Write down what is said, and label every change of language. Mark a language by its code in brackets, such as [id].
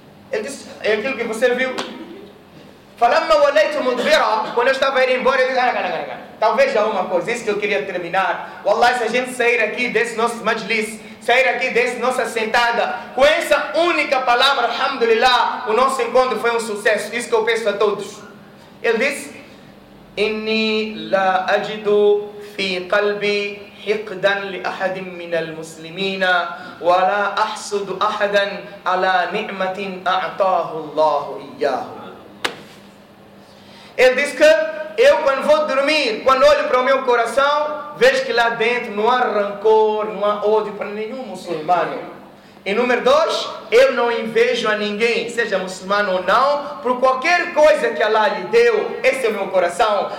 [pt] Ele disse, é aquilo que você viu. [ar] Falamma walaytu mudbira, [pt] quando eu estava a ir embora, eu disse, talvez há uma coisa, isso que eu queria terminar. Wallahi, se a gente sair aqui desse nosso majlis, sair aqui desse nossa sentada, com essa única palavra, alhamdulillah, o nosso encontro foi um sucesso, isso que eu peço a todos. Ele disse, [ar] inni la ajidu fi qalbi, حقدا لأحد من المسلمين ولا أحسد أحدا على نعمة أعطاه الله إياه. [pt] Ele diz que eu quando vou dormir, quando olho para o meu coração, vejo que lá dentro não há rancor, não há ódio para nenhum muçulmano. E número dois, eu não invejo a ninguém, seja muçulmano ou não, por qualquer coisa que Allah lhe deu, esse é o meu coração.